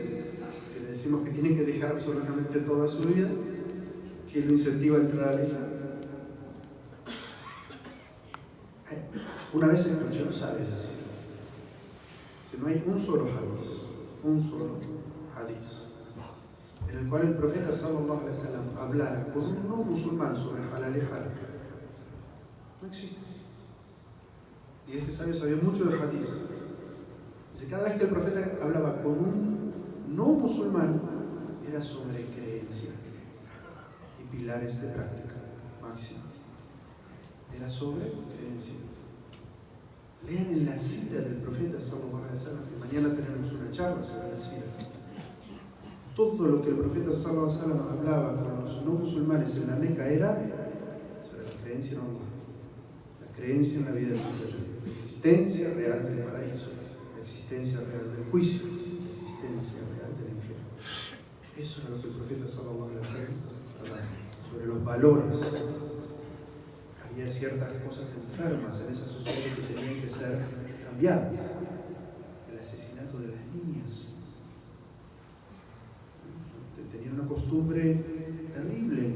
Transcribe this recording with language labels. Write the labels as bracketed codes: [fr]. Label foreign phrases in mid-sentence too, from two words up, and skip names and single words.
[es] Si le decimos que tiene que dejar absolutamente toda su vida, ¿qué lo incentiva a entrar al Islam? Una vez escuché a los sabios decir: si no hay un solo hadith, en el cual el profeta [ar] صلى الله عليه وسلم [es] hablara con un no musulmán sobre halal y haram. No existe. Y este sabio sabía mucho de hadith. Dice, cada vez que el profeta hablaba con un no musulmán, era sobre creencia y pilares de práctica máxima. Era sobre creencia. Lean en la sira del profeta [ar] صلى الله عليه وسلم, [es] que mañana tenemos una charla sobre la sira. Todo lo que el profeta [ar] صلى الله عليه وسلم [es] hablaba con los no musulmanes en la Meca era sobre la creencia en Allah, la creencia en la vida del más allá, la existencia real del paraíso, la existencia real del juicio, la existencia real del infierno. Eso era lo que el profeta [ar] صلى الله عليه وسلم [es] hablaba, sobre los valores. Había ciertas cosas enfermas en esa sociedad que tenían que ser cambiadas. El asesinato de las niñas. Tenían una costumbre terrible.